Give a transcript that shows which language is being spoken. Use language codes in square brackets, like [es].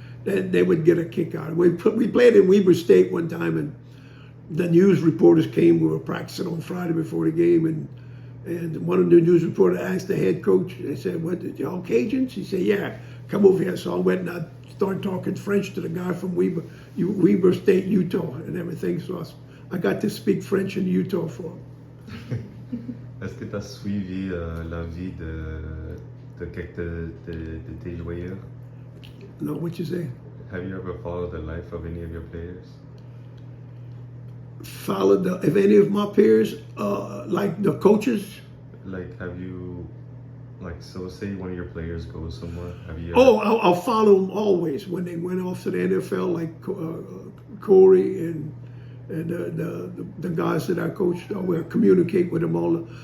[en] Then they would get a kick out of it. We played in Weber State one time, and the news reporters came. We were practicing on Friday before the game, and one of the news reporters asked the head coach. They said, "What, y'all Cajuns?" He said, "Yeah, come over here." So I went and I started talking French to the guy from Weber State, Utah, and everything. So I got to speak French in Utah for him. [fr] Est-ce que tu as suivi la vie de quelques de tes joueurs? [en] No, what you say? Have you ever followed the life of any of your players? Followed if any of my peers, like the coaches. Like, have you, like, so say one of your players goes somewhere, have you ever... Oh, I'll follow them always when they went off to the NFL, like Corey and the guys that I coached. I will communicate with them all.